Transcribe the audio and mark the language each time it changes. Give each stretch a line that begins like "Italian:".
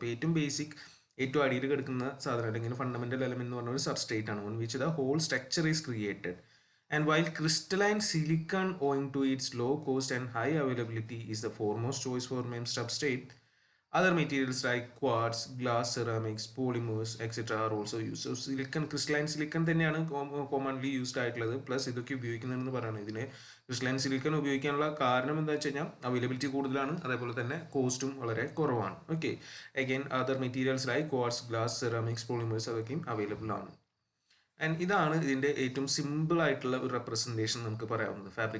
Malayalam: അപ്പോൾ ഏറ്റവും ബേസിക് ഏറ്റവും അടിയിൽ കിടക്കുന്ന സാധനം അല്ലെങ്കിൽ ഫണ്ടമെൻ്റൽ എലമെന്റ് എന്ന് പറഞ്ഞ ഒരു സബ്സ്ട്രേറ്റ് ആണ്,
English: On which the whole structure is created. And while crystalline silicon, owing to its low cost and high availability, is the foremost choice for MEMS substrate, other materials like quartz, glass, ceramics, polymers, etc. are also used.
Malayalam: So crystalline silicon തന്നെയാണ് commonly used ആയിട്ടുള്ളത്. Plus ഇതൊക്കെ ഉപയോഗിക്കുന്നതെന്ന് പറയുന്നത്. ഇതിനെ crystalline silicon ഉപയോഗിക്കാനുള്ള കാരണം എന്താ വെച്ച് കഴിഞ്ഞാൽ അവൈലബിലിറ്റി കൂടുതലാണ്, അതേപോലെ തന്നെ കോസ്റ്റും വളരെ കുറവാണ്. Okay, again other materials like quartz, glass, ceramics, polymers അതൊക്കെയും അവൈലബിൾ ആണ്. ആൻഡ് ഇതാണ് ഇതിൻ്റെ ഏറ്റവും സിമ്പിൾ ആയിട്ടുള്ള ഒരു റെപ്രസെൻറ്റേഷൻ നമുക്ക് പറയാവുന്നത്.